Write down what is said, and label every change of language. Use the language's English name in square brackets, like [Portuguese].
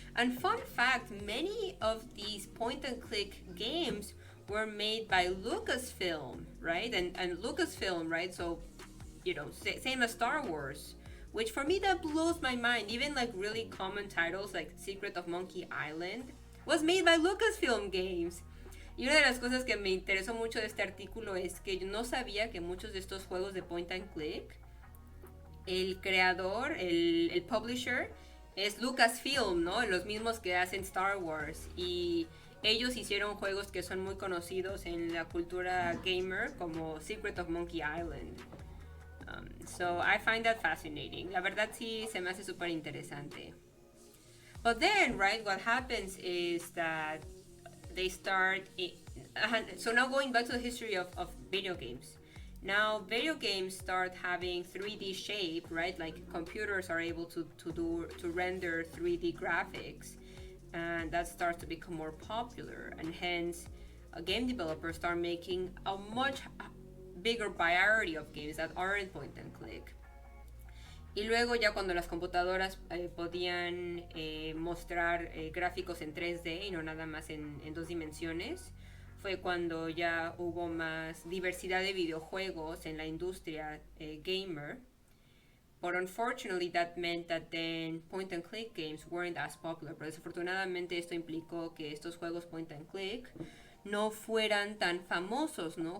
[English] And fun fact, many of these point and click games were made by Lucasfilm, right? And Lucasfilm, right? So same as Star Wars, which for me that blows my mind. Even like really common titles like Secret of Monkey Island was made by Lucasfilm Games. [Spanish] Y una de las cosas que me interesó mucho de este artículo es que yo no sabía que muchos de estos juegos de point and click, el creador, el publisher, es Lucasfilm, ¿no? Los mismos que hacen Star Wars. Y ellos hicieron juegos que son muy conocidos en la cultura gamer, como Secret of Monkey Island. [English] So I find that fascinating. [Spanish] La verdad sí se me hace súper interesante. [English] But then, right, what happens is that they start... So now going back to the history of video games. Now video games start having 3D shape, right? Like computers are able to render 3D graphics. And that starts to become more popular. And hence, game developers start making a much bigger variety of games that aren't point and click. [Spanish] Y luego ya cuando las computadoras podían mostrar gráficos en 3D y no nada más en 2 dimensiones, fue cuando ya hubo más diversidad de videojuegos en la industria gamer. [English] But unfortunately, that meant that then point and click games weren't as popular. [Spanish] Pero desafortunadamente esto implicó que estos juegos point and click no fueran tan famosos, ¿no?